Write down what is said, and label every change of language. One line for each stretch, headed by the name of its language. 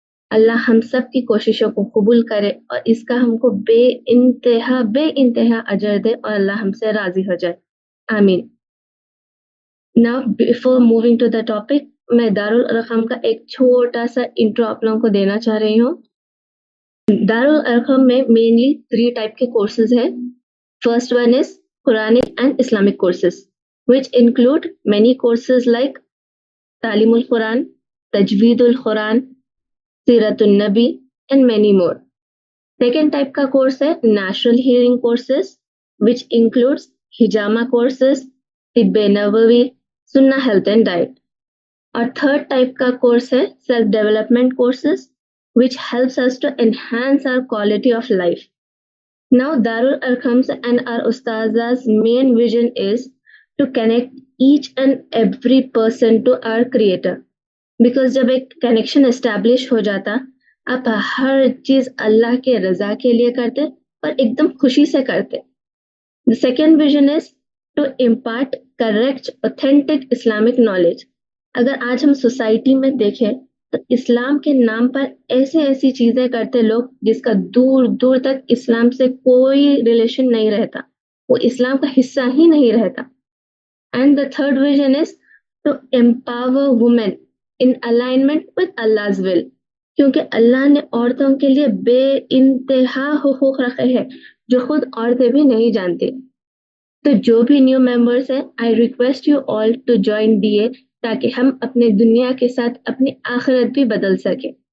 Urdu: اللہ ہم سب کی کوششوں کو قبول کرے اور اس کا ہم کو بے انتہا اجر دے اور اللہ ہم سے راضی ہو جائے. آمین.
English: Now before moving to the topic,
Urdu: میں دارالارقم کا ایک چھوٹا سا انٹرو آپ لوگوں کو دینا چاہ رہی ہوں. دارالارقم میں مینلی 3 ٹائپ کے کورسز ہیں.
English: First one is Quranic and Islamic courses, which include many courses like تعلیم القرآن, تجوید القرآن, سیرت النبی and many more. Second type
Urdu: کا کورس ہے
English: Natural Hearing courses, which includes ہجامہ courses, طب نبوی, سنہ ہیلتھ اینڈ ڈائٹ.
Urdu: اور تھرڈ ٹائپ کا کورس ہے
English: Self development courses which helps us to enhance our quality of life. Now Darul Arqam's and our Ustaza's main vision is to connect each and every person to our creator. Because
Urdu: جب ایک connection establish ہو جاتا آپ ہر چیز اللہ کے رضا کے لیے کرتے اور ایک دم خوشی سے کرتے.
English: The second vision is to impart correct, authentic Islamic knowledge.
Urdu: اگر آج ہم سوسائٹی میں دیکھیں تو اسلام کے نام پر ایسی چیزیں کرتے لوگ جس کا دور دور تک اسلام سے کوئی ریلیشن نہیں رہتا, وہ اسلام کا حصہ ہی نہیں رہتا.
English: And the third vision is to empower women in alignment with Allah's will.
Urdu: کیونکہ اللہ نے عورتوں کے لیے بے انتہا حقوق رکھے ہیں جو خود عورتیں بھی نہیں جانتی. تو جو بھی نیو ممبرس ہیں
English: I request you all to join DA
Urdu: تاکہ ہم اپنے دنیا کے ساتھ اپنی آخرت بھی بدل سکیں.